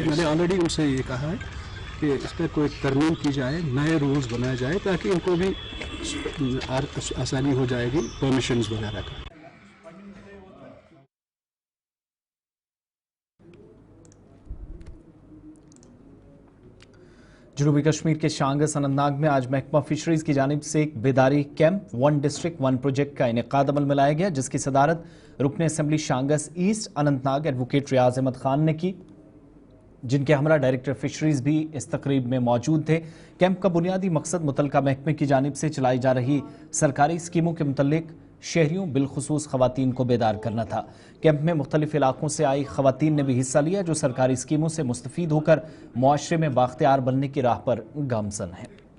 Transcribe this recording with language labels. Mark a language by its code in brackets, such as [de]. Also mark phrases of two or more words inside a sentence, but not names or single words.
[ur] میں نے آلریڈی ان سے یہ کہا ہے کہ اس پر کوئی ترمیم کی جائے، نئے رولز بنائے جائے تاکہ ان کو بھی آسانی ہو جائے گی پرمیشنز وغیرہ کا. جنوبی کشمیر کے شانگس اننت ناگ میں آج محکمہ فشریز کی جانب سے ایک بیداری کیمپ 1 ڈسٹرکٹ 1 پروجیکٹ کا انعقاد عمل میں لایا گیا، جس کی صدارت رکن اسمبلی شانگس ایسٹ اننت ناگ ایڈوکیٹ ریاض احمد خان نے کی، جن کے ہمراہ ڈائریکٹر فشریز بھی اس تقریب میں موجود تھے. کیمپ کا بنیادی مقصد متعلقہ محکمے کی جانب سے چلائی جا رہی سرکاری اسکیموں کے متعلق شہریوں بالخصوص خواتین کو بیدار کرنا تھا. کیمپ میں مختلف علاقوں سے آئی خواتین نے بھی حصہ لیا جو سرکاری اسکیموں سے مستفید ہو کر معاشرے میں بااختیار بننے کی راہ پر گامزن ہیں.